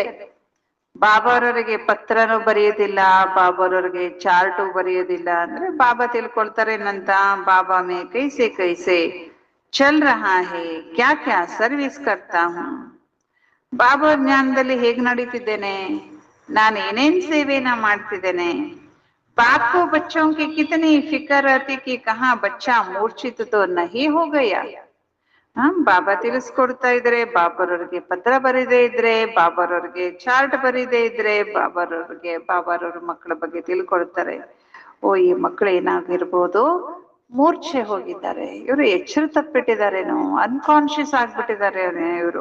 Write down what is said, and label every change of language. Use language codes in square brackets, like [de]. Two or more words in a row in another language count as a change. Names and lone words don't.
[kn] ಬಾಬಾರವರಿಗೆ ಪತ್ರನೂ ಬರೆಯೋದಿಲ್ಲ, ಬಾಬಾರವರಿಗೆ ಚಾರ್ಟು ಬರೆಯೋದಿಲ್ಲ. ಅಂದ್ರೆ ಬಾಬಾ ತಿಳ್ಕೊಳ್ತಾರೆ ಏನಂತ, [hi] बाबा मैं कैसे कैसे चल रहा है, क्या क्या सर्विस करता हूँ. [kn] ಬಾಬಾ ಜ್ಞಾನದಲ್ಲಿ ಹೇಗ್ ನಡೀತಿದ್ದೇನೆ, ನಾನು ಏನೇನ್ ಸೇವೆನ ಮಾಡ್ತಿದ್ದೇನೆ. [hi] बाप को बच्चों की कितनी फिक्र रहती कि कहाँ बच्चा मूर्छित तो नहीं हो गया. [kn] ಬಾಬಾ ತಿಳಿಸ್ಕೊಡ್ತಾ ಇದ್ರೆ, ಬಾಬಾರವ್ರಿಗೆ ಪತ್ರ ಬರೀದೇ ಇದ್ರೆ, ಬಾಬಾರವ್ರಿಗೆ ಚಾರ್ಟ್ ಬರೀದೇ ಇದ್ರೆ, ಬಾಬಾರವ್ರ ಮಕ್ಕಳ ಬಗ್ಗೆ ತಿಳ್ಕೊಳ್ತಾರೆ. ಓ ಈ ಮಕ್ಕಳು ಏನಾಗಿರ್ಬೋದು, ಮೂರ್ಛೆ ಹೋಗಿದ್ದಾರೆ, ಇವರು ಎಚ್ಚರ ತಪ್ಪಿಟ್ಟಿದಾರೇನೋ, ಅನ್ಕಾನ್ಶಿಯಸ್ ಆಗ್ಬಿಟ್ಟಿದ್ದಾರೆ ಇವರು.